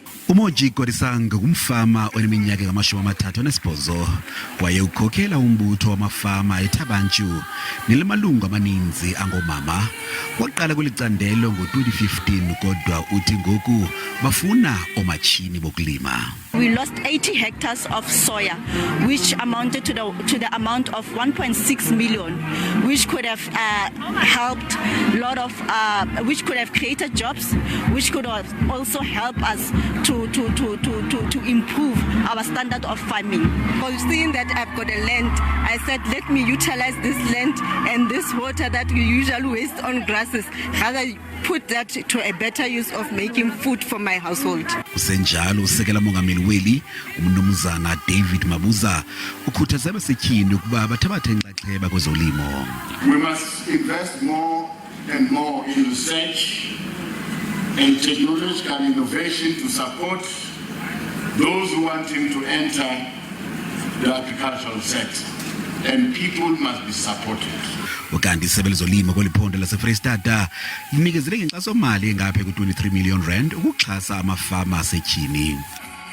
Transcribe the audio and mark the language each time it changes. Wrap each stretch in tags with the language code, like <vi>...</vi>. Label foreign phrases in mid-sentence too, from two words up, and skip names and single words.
<xh>Umoji Korisanga umfama oneminyaka engama-38 kwaye ukhokhela umbutho wamafama eThabanchu nelamalungu amaninzi angomama. Waqala kwelicandelo ngo-2015 kodwa uthi ngoku bafuna oomatshini bokulima.</xh> <en>We lost 80 hectares of soya, which amounted to the amount of 1.6 million, which could have helped which could have created jobs, which could have also helped us to improve our standard of farming. Seeing that I've got a land, I said, let me utilize this land and this water that we usually waste on grasses, rather put that to a better use of making food for my household.</en> <xh>Kusenjalo Usekela Mongameli weli umnumzana David Mabuza ukhuthaza asetyhini ukuba bathabathe inxaxheba kwezolimo.</xh> <en>We must invest more and more in research and technological innovation to support those who want to enter the agricultural sector, and people must be supported.</en> <xh>Ukanti isebe lezolimo kweliphondo lase-Freystata linikezele ngenkxaso-mali engaphe ku-23 million rand ukuxhasa amafama asetyhini.</xh>